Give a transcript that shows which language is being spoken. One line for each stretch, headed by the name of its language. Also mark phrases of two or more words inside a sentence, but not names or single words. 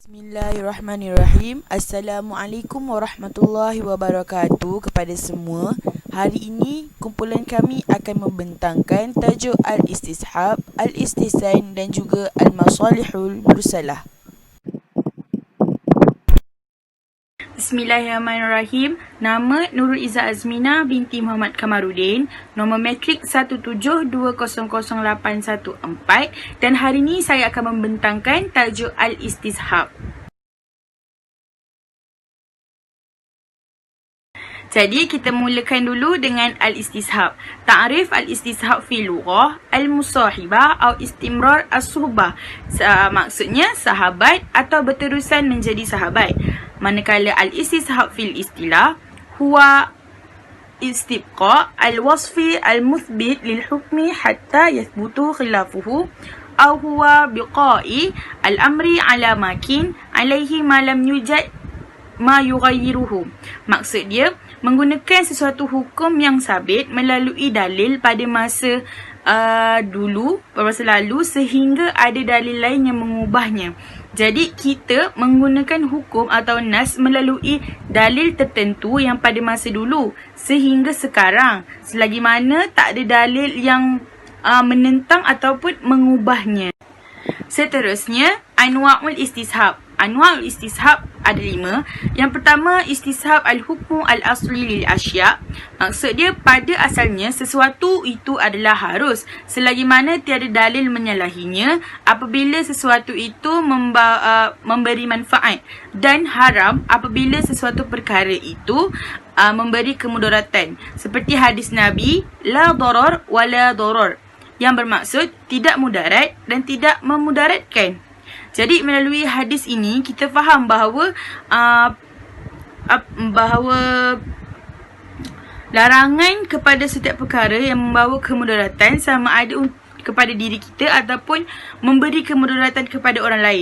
Arabic: بسم الله الرحمن الرحيم. السلام عليكم ورحمة الله وبركاته
Malay: kepada semua. Hari ini kumpulan kami akan membentangkan tajuk Al-Istishab, Al-Istihsan dan juga Al-Masalihul Mursalah.
Arabic: بسم الله الرحمن الرحيم.
Malay: Nama Nurul Izzah Azmina binti Muhammad Kamarudin. Nombor metrik 172008114. Dan hari ini saya akan membentangkan tajuk Al-Istishab. Jadi kita mulakan dulu dengan Al-Istishab.
Arabic: تعريف الاستصحاب في اللغة المصاحبة atau استمرار الصحبة.
Malay: Maksudnya sahabat atau berterusan menjadi sahabat.
Arabic: Manakala الاستصحاب في الاصطلاح هو استبقاء الوصف المثبت للحكم حتى يثبت خلافه أو هو بقاء الأمر على ما كان عليه ما لم يوجد ما يغيره.
Malay: Maksud dia menggunakan sesuatu hukum yang sabit melalui dalil pada masa lalu sehingga ada dalil lain yang mengubahnya. Jadi kita menggunakan hukum atau nas melalui dalil tertentu yang pada masa dulu sehingga sekarang, selagi mana tak ada dalil yang menentang ataupun mengubahnya. Seterusnya,
Arabic: أنواع الاستصحاب. أنواع الاستصحاب
Malay: ada 5. Yang pertama,
Arabic: استصحاب الحكم الأصلي للأشياء'.
Malay: Maksud dia pada asalnya sesuatu itu adalah harus selagi mana tiada dalil menyalahinya apabila sesuatu itu memberi manfaat, dan haram apabila sesuatu perkara itu memberi kemudaratan. Seperti hadis Nabi,
Arabic: لا ضرر ولا ضرار,
Malay: yang bermaksud tidak mudarat dan tidak memudaratkan. Jadi melalui hadis ini kita faham bahawa larangan kepada setiap perkara yang membawa kemudaratan sama ada kepada diri kita ataupun memberi kemudaratan kepada orang lain.